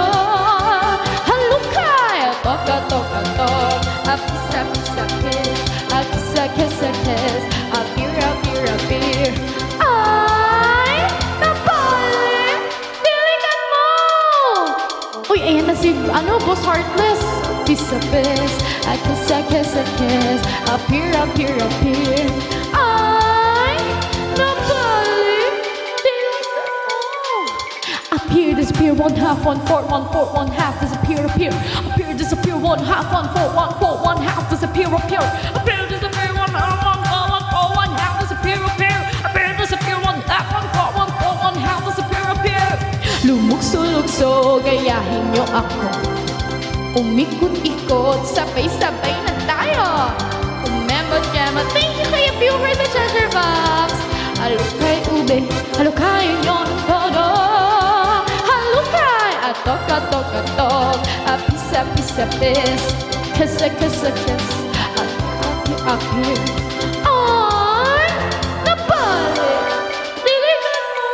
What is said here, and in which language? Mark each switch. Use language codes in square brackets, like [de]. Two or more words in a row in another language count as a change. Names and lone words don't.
[tl] Halukay, tok, apisa, [en] kiss, appear. [tl] Ay, napali, diligan mo. Uy, ayan na si, Boss Heartless. [en] Piece, a kiss, appear. [tl] Ay, napali, diligan mo. [en] Appear, disappear, 1/2, 1/4, 1/4, 1/2, disappear. Appear, disappear, 1/2, 1/4, 1/4, 1/2, disappear. Appear, disappear, 1/2, 1/4, 1/4, 1/2, disappear. Appear, disappear, 1/2, 1/4, 1/4, 1/2, disappear. [tl] Lumukso-lukso, gayahin niyo ako. Umikot-ikot, sabay-sabay na tayo. Umembot-kembot, [en] thank you Kuya Pew for the treasure box. [tl] Halukay ube, halukay niyo ng todo. Halukay, tok, apisa, [en] kiss, appear. [tl] Ay, napali, diligan mo.